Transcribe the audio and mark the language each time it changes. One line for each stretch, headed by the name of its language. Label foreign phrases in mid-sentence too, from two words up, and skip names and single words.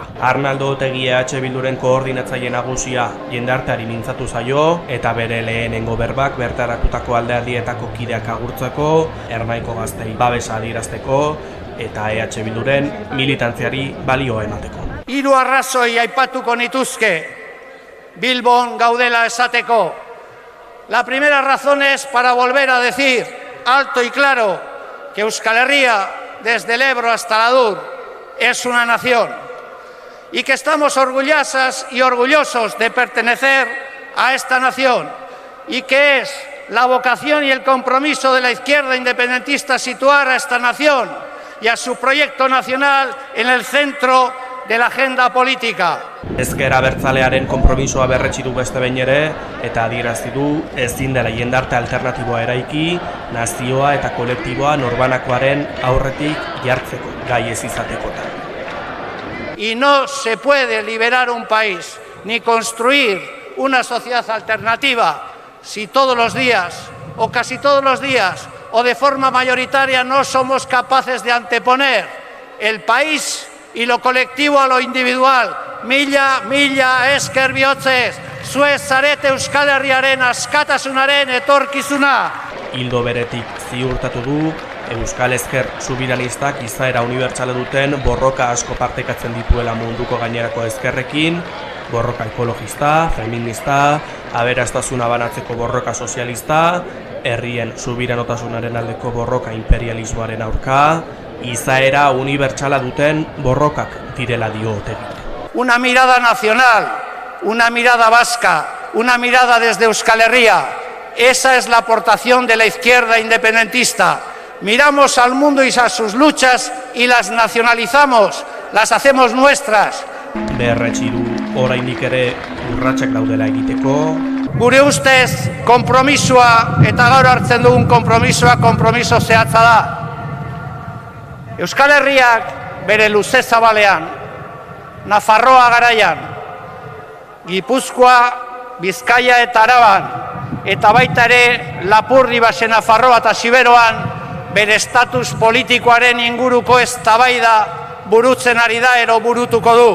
Basque: Arnaldo Otegi Bilduren koordinatzaile nagusia jendarteari mintzatu zaio eta bere lehenengo berbak bertaratutako alderdietako kideak agurtzeko, Ernaiko gaztei babesa adierazteko eta Bilduren militantziari balio emateko. 3 arrazoi aipatuko nituzke Bilbon gaudela esateko.
Spanish: La primera razón es para volver a decir alto y claro que Euskal Herria, desde el Ebro hasta el Adur, es una nación y que estamos orgullosas y orgullosos de pertenecer a esta nación y que es la vocación y el compromiso de la izquierda independentista situar a esta nación y a su proyecto nacional en el centro de la agenda política.
Basque: Ezker Abertzalearen konpromisoa berretsi du beste behin ere eta adierazi du ezin dela jendarte alternatiboa eraiki, nazioa eta kolektiboa norbanakoaren aurretik jartzeko, gai ez izatekotan.
Spanish: Y no se puede liberar un país ni construir una sociedad alternativa si todos los días, o casi todos los días, o de forma mayoritaria no somos capaces de anteponer el país y lo colectivo a lo individual.
Basque: Mila esker bihotzez, zuez zarete Euskal Herriaren askatasunaren etorkizuna. Ildo beretik ziurtatu du, Euskal Ezker subiranistak izaera unibertsala duten borroka asko partekatzen dituela munduko gainerako ezkerrekin, borroka ekologista, feminista, aberastasuna banatzeko borroka sozialista, herrien subiranotasunaren aldeko borroka imperialismoaren aurka, izaera unibertsala duten borrokak direla dio Otegik.
Spanish: Una mirada nacional, una mirada vasca, una mirada desde Euskal Herria. Esa es la aportación de la izquierda independentista. Miramos al mundo y a sus luchas y las nacionalizamos, las hacemos nuestras.
Basque: Berretsi du oraindik ere urratsak daudela egiteko. Gure ustez, konpromisoa eta gaur hartzen dugun konpromiso zehatza da. Euskal Herriak bere luze zabalean, Nafarroa garaian, Gipuzkoa, Bizkaia eta Araban, eta baita ere Lapurdi Baxe Nafarroa eta Siberoan bere estatus politikoaren inguruko eztabaida burutzen ari da ero burutuko du.